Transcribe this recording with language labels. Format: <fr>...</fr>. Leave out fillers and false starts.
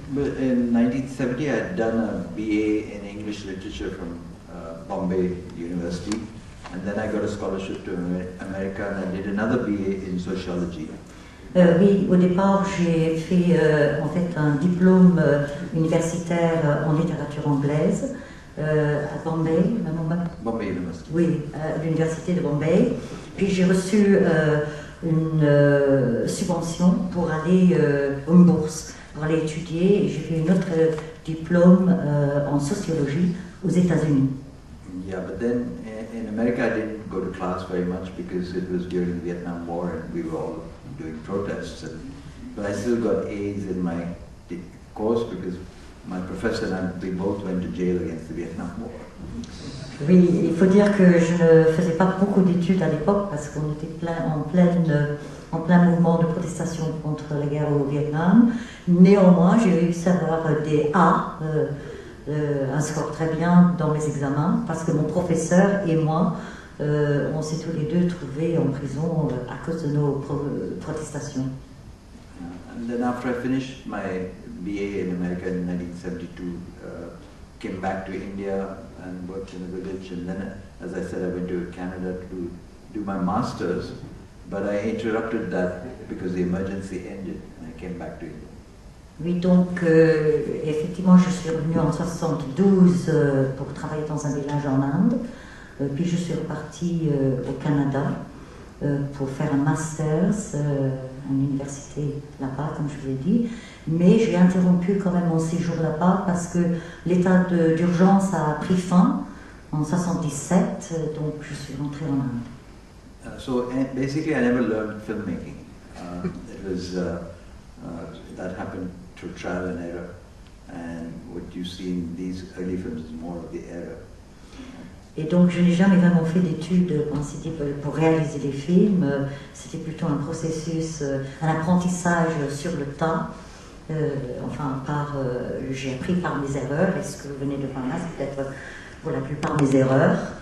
<en>But in 1970, I had done a BA in English literature from Bombay University, and then I got a scholarship to America, and I did another BA in sociology.</en> <fr>Oui, au départ, j'ai fait en fait un diplôme universitaire en littérature anglaise à Bombay,</fr> <en>Bombay University.</en> <fr>Oui, à l'université de Bombay. Puis j'ai reçu une subvention pour aller, une bourse, pour aller étudier. Et j'ai fait une autre diplôme en sociologie aux États-Unis.</fr> <en>Yeah, but then in America I didn't go to class very much because it was during the Vietnam War and we were all doing protests. But I still got A's in my course because my professor and we both went to jail against the Vietnam War.</en> <fr>Oui, il faut dire que je ne faisais pas beaucoup d'études à l'époque parce qu'on était en plein mouvement de protestation contre la guerre au Vietnam. Néanmoins, j'ai réussi à avoir des A, un score très bien dans mes examens parce que mon professeur et moi, on s'est tous les deux trouvés en prison à cause de nos protestations.</fr> <en>And then after I finished my BA in America in 1972, came back to India and worked in a village, and then, as I said, I went to Canada to do my master's, but I interrupted that because the emergency ended and I came back to India.</en> <fr>Oui, donc effectivement, je suis revenue en 72 pour travailler dans un village en Inde, puis je suis repartie au Canada pour faire un master's à l'université là-bas, comme je vous ai dit, mais j'ai interrompu quand même mon séjour là-bas parce que l'état d'urgence a pris fin en 77, donc je suis rentrée en Inde.</fr> <en>So basically I never learned filmmaking. It was, that happened through trial and error, and what you see in these early films is more of the error.</en> <fr>Et donc je n'ai jamais vraiment fait d'études pour réaliser des films, c'était plutôt un processus, un apprentissage sur le tas, j'ai appris par mes erreurs, et ce que vous venez de voir là, c'est peut-être pour la plupart mes erreurs.</fr>